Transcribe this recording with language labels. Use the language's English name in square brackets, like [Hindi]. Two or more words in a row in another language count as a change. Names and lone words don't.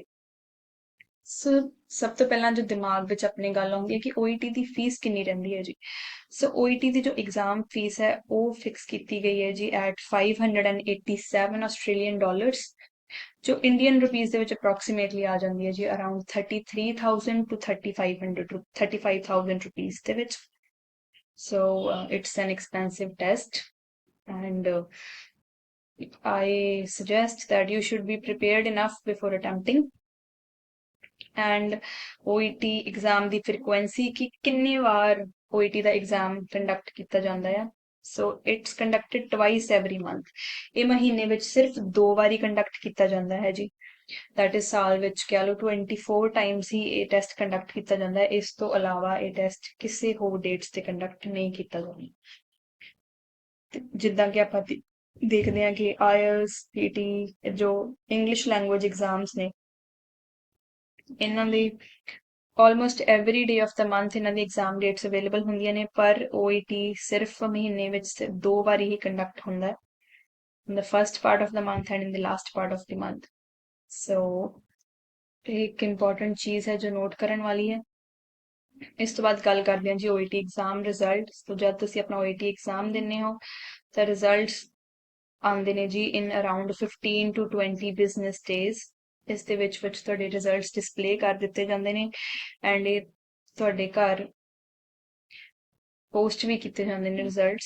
[Punjabi] ਸੋ ਸਭ ਤੋਂ ਪਹਿਲਾਂ ਜੋ ਦਿਮਾਗ ਵਿੱਚ ਆਪਣੀ ਗੱਲ ਆਉਂਦੀ ਹੈ ਕਿ OET ਦੀ ਫੀਸ ਕਿੰਨੀ ਰਹਿੰਦੀ ਹੈ ਜੀ। ਸੋ OET ਦੀ ਜੋ [English] exam fees [Punjabi] ਹੈ ਉਹ ਫਿਕਸ ਕੀਤੀ ਗਈ ਹੈ ਜੀ [English] at 587 Australian dollars, [Punjabi] ਜੋ [English] Indian rupees [Punjabi] ਦੇ ਵਿੱਚ ਅਪਰੋਕਸੀਮੇਟਲੀ ਆ ਜਾਂਦੀ ਹੈ ਜੀ [English] around 33,000 to 35,000 rupees [Punjabi] ਦੇ ਵਿੱਚ। [English] So it's an expensive test, and I suggest that you should be prepared enough before attempting. And OET exam [Punjabi] ਦੀ frequency ਕਿ ਕਿੰਨੀ ਵਾਰ OET ਦਾ [English] exam conduct [Punjabi] ਕੀਤਾ ਜਾਂਦਾ ਹੈ। [English] So it's conducted twice every month. [Punjabi] ਇਹ ਮਹੀਨੇ ਵਿੱਚ ਸਿਰਫ 2 ਵਾਰੀ conduct ਕੀਤਾ ਜਾਂਦਾ ਹੈ ਜੀ। [English] That is [Punjabi] ਸਾਲ ਵਿੱਚ ਕਹਿ ਲਓ 24 times ਹੀ ਇਹ ਟੈਸਟ ਕੰਡਕਟ ਕੀਤਾ ਜਾਂਦਾ ਹੈ। ਇਸ ਤੋਂ ਇਲਾਵਾ ਇਹ ਟੈਸਟ ਕਿਸੇ ਹੋਰ ਡੇਟਸ ਤੇ ਕੰਡਕਟ ਨਹੀਂ ਕੀਤਾ ਜਾਂਦਾ। ਜਿੱਦਾਂ ਕਿ ਆਪਾਂ ਦੇਖਦੇ ਹਾਂ ਕਿ IELTS PT ਜੋ [English] English language exams [Punjabi] ਨੇ, ਇਹਨਾਂ ਦੀ [English] almost every day of the month [Punjabi] ਇਹਨਾਂ ਦੀ [English] exam dates available [Punjabi] ਹੁੰਦੀਆਂ ਨੇ, ਪਰ OET ਸਿਰਫ ਮਹੀਨੇ ਵਿੱਚ 2 ਵਾਰੀ ਹੀ ਕੰਡਕਟ ਹੁੰਦਾ ਹੈ, [English] in the first part of the month and in the last part of the month. [Punjabi] So ਇੱਕ ਇੰਪੋਰਟੈਂਟ ਚੀਜ਼ ਹੈ ਜੋ ਨੋਟ ਕਰਨ ਵਾਲੀ ਹੈ। ਇਸ ਤੋਂ ਬਾਅਦ ਗੱਲ ਕਰਦੇ ਹਾਂ ਜੀ OET [English] exam result. [Punjabi] ਤੋਂ ਜਦ ਤੁਸੀਂ ਆਪਣਾ OET ਐਗਜ਼ਾਮ ਦਿੰਦੇ ਹੋ ਤਾਂ ਰਿਜ਼ਲਟਸ ਆਉਂਦੇ ਨੇ ਜੀ [English] in around 15 to 20 business days. [Punjabi] ਇਸ ਦੇ ਵਿੱਚ ਤੁਹਾਡੇ ਰਿਜ਼ਲਟਸ ਡਿਸਪਲੇ ਕਰ ਦਿੱਤੇ ਜਾਂਦੇ ਨੇ, ਐਂਡ ਇਹ ਤੁਹਾਡੇ ਘਰ ਪੋਸਟ ਵੀ ਕੀਤੇ ਜਾਂਦੇ ਨੇ ਰਿਜ਼ਲਟਸ।